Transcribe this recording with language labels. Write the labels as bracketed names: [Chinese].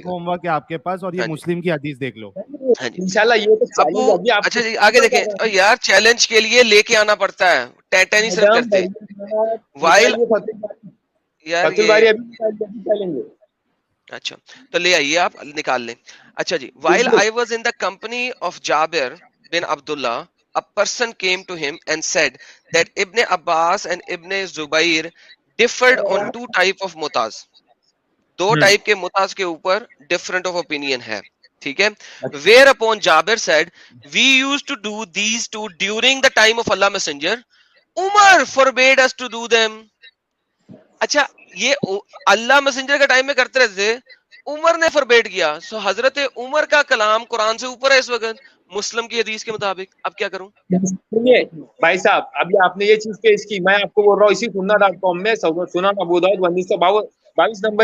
[Hindi] आइएगा। एक होमवर्क है आपके पास, और ये मुस्लिम की हदीस देख लो। इंशाल्लाह। ये तो अच्छा जी, आगे देखें यार, चैलेंज के लिए लेके आना पड़ता है, टेंशन नहीं सर करते वाइल यार ये। अच्छा, तो ले आइए, आप निकाल लें। अच्छा जी, [English] while I was in the company of Jabir bin Abdullah, a person came to him and said that Ibn Abbas and Ibn Zubair differed on two type of mutaz. [Hindi] दो टाइप के मुताज के ऊपर different of opinion है, ठीक है। [English] Whereupon Jabir said, we used to do these two during the time of Allah Messenger. Umar forbade us to do them. [Hindi] अच्छा, ये अल्लाह messenger के टाइम में करते रहते थे, उमर ने फॉरबेड किया। सो हजरत उमर का कलाम कुरान से ऊपर है इस वक्त मुस्लिम की हदीस के मुताबिक। अब क्या करूं? सुनिए भाई साहब, अभी आपने ये चीज पेश की, मैं आपको बोल रहा हूँ इसी sunnah.com में सुनन अबू दाऊद 1922 नंबर